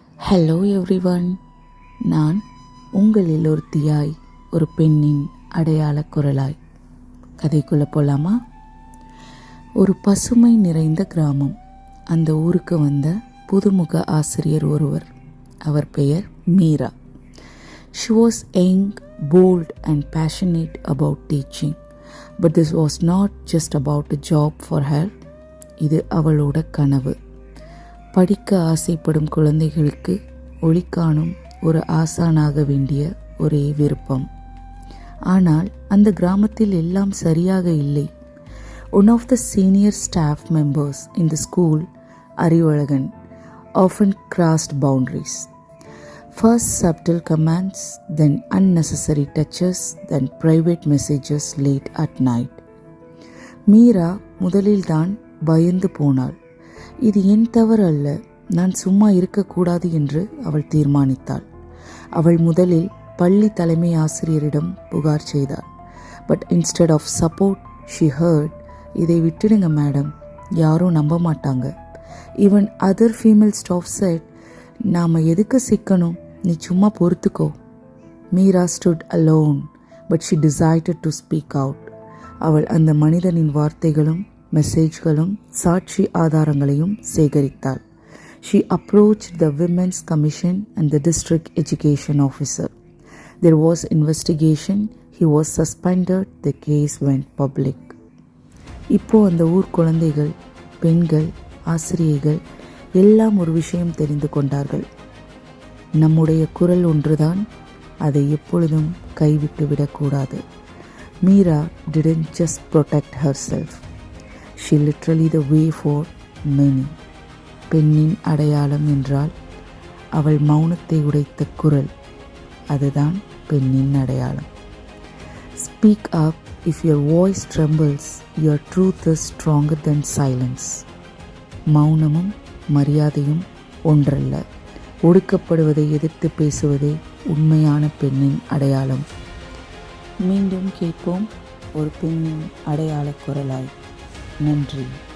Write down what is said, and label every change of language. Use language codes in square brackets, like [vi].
[ta] Hello everyone, நான் உங்களில் ஒருத்தியாய், ஒரு பெண்ணின் அடையாள குரலாய். கதைக்குள்ளே போகலாமா? ஒரு பசுமை நிறைந்த கிராமம். அந்த ஊருக்கு வந்த புதுமுக ஆசிரியர் ஒருவர். அவர் பெயர் Meera. [en] She was young, bold and passionate about teaching. But this was not just about a job for her. [ta] இது அவளோட கனவு. படிக்க ஆசைப்படும் குழந்தைகளுக்கு ஒளி காணும் ஒரு ஆசானாக வேண்டிய ஒரே விருப்பம். ஆனால் அந்த கிராமத்தில் எல்லாம் சரியாக இல்லை. [en] One of the senior staff members in the school, Arivazhagan, often crossed boundaries. First subtle commands, then unnecessary touches, then private messages late at night. [ta] Meera முதலில்தான் பயந்து போனாள். இது என் தவறு அல்ல, நான் சும்மா இருக்கக்கூடாது என்று அவள் தீர்மானித்தாள். அவள் முதலில் பள்ளி தலைமை ஆசிரியரிடம் புகார் செய்தாள். [en] but instead of support she heard, [ta] இதை விட்டுடுங்க மேடம், யாரும் நம்ப மாட்டாங்க. [en] even other female staff said, [ta] நாம் எதுக்கு சிக்கணும், நீ சும்மா பொறுத்துக்கோ. [en] Meera stood alone, but she decided to speak out. [ta] அவள் அந்த மனிதனின் வார்த்தைகளும் மெசேஜ்களும் சாட்சி ஆதாரங்களையும் சேகரித்தாள். [en] She approached the Women's Commission and the District Education Officer. There was investigation. He was suspended. The case went public. [ta] இப்போ அந்த ஊர் குழந்தைகள், பெண்கள், ஆசிரியைகள் எல்லாம் ஒரு விஷயம் தெரிந்து கொண்டார்கள். நம்முடைய குரல் ஒன்றுதான், அதை எப்பொழுதும் கைவிட்டு விடக்கூடாது. [en] Meera didn't just protect herself. She literally the way for many. [ta] பெண்ணின் அடையாளம் என்றால் அவள் மௌனத்தை உடைத்த குரல், அதுதான் பெண்ணின் அடையாளம். [en] Speak up. If your voice trembles, your truth is stronger than silence. [ta] மௌனமும் மரியாதையும் ஒன்றல்ல. ஒடுக்கப்படுவதை எதிர்த்து பேசுவதே உண்மையான பெண்ணின் அடையாளம். மீண்டும் கேட்போம் ஒரு பெண்ணின் அடையாள குரலாய். நன்றி.